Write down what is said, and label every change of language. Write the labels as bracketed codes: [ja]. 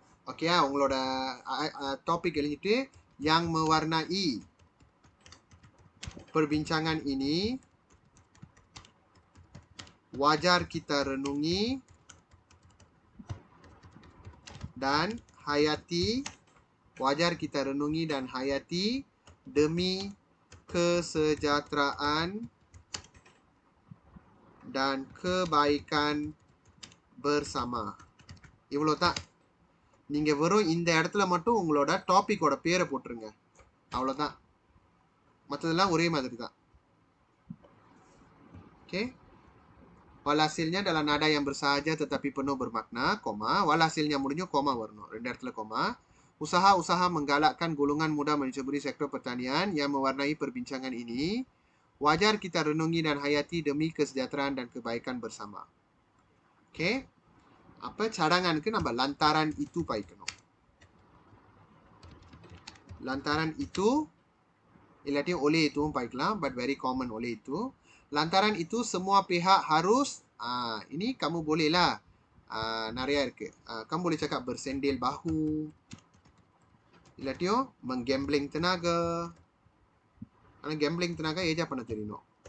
[ms] Okay, [ta] உங்களோட topik எழுதிட்டு, [ms] yang mewarnai perbincangan ini wajar kita renungi dan hayati, wajar kita renungi dan hayati demi kesejahteraan dan kebaikan bersama. [ta] இவ்வளோ தான். நீங்கள் வெறும் இந்த இடத்துல மட்டும் உங்களோட டாப்பிக்கோட பேரை போட்டுருங்க, அவ்வளோதான். மற்றதெல்லாம் ஒரே மாதிரி தான். [ms] ஓகே, walhasilnya dalam nada yang bersahaja tetapi penuh bermakna, koma, walhasilnya [ta] முடிஞ்சு koma வரணும், 2 இடத்துல [ms] koma. Usaha-usaha menggalakkan golongan muda menceburi sektor pertanian yang mewarnai perbincangan ini wajar kita renungi dan hayati demi kesejahteraan dan kebaikan bersama. Okay, apa cadanganku நம்ம lantaran itu [ta] பாய்க்கணும். [ms] Lantaran itu illaட்டி oleh itu பாய்க்கலாம், [en] but very common [ms] oleh itu. Lantaran itu semua pihak harus, ini kamu bolehlah [ta] நிறையா இருக்குது. [ms] Kamu boleh cakap bersendil bahu. [ta] இல்லாட்டியும் menggambling tenaga. ஆனால் gambling tenaga ஏஜா பண்ண தெரியணும்.